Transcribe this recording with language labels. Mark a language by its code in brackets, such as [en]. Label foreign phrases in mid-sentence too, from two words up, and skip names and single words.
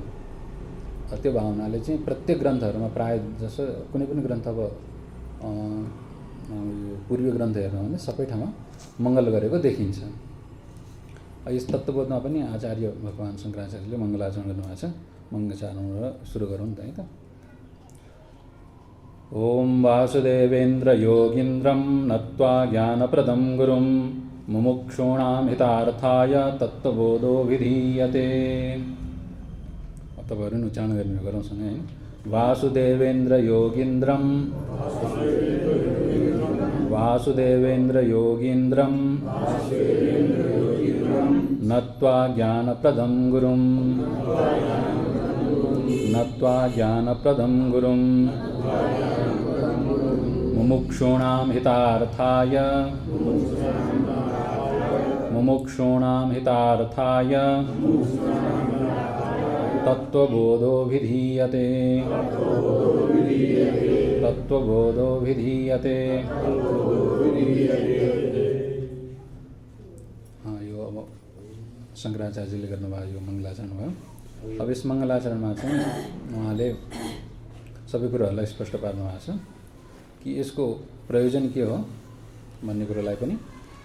[ne] त्यो भावनाले चाहिँ प्रत्येक ग्रन्थहरूमा प्रायः जसो कुनै पनि ग्रन्थ अब यो पूर्वीय ग्रन्थ हेर्नु भने सबै ठाउँमा मङ्गल गरेको देखिन्छ। यस तत्त्वबोधमा पनि आचार्य भगवान् शङ्कराचार्यले मङ्गलाचरण गर्नुभएको छ। मङ्गलाचरणबाट सुरु गरौँ त है त। [sa] ओम वासुदेवेन्द्र योगीन्द्रं नत्वा ज्ञानप्रदं गुरुं मुमुक्षूणां हितार्थाय तत्त्वबोधो विधीयते। [ne] तपाईँहरू नि उच्चारण गर्ने गरौँ सँगै है। [sa] वासुदेवेन्द्र योगीन्द्रं नत्वा ज्ञानप्रदं गुरुं मुमुक्षूणां हितार्थाय तत्त्वबोधो विधीयते। [ne] यो अब शङ्कराचार्यले गर्नुभएको यो मङ्गलाचरण भयो। अब यस मङ्गलाचरणमा चाहिँ उहाँले सबै कुरोहरूलाई स्पष्ट पार्नु भएको छ कि यसको प्रयोजन के हो भन्ने कुरोलाई पनि।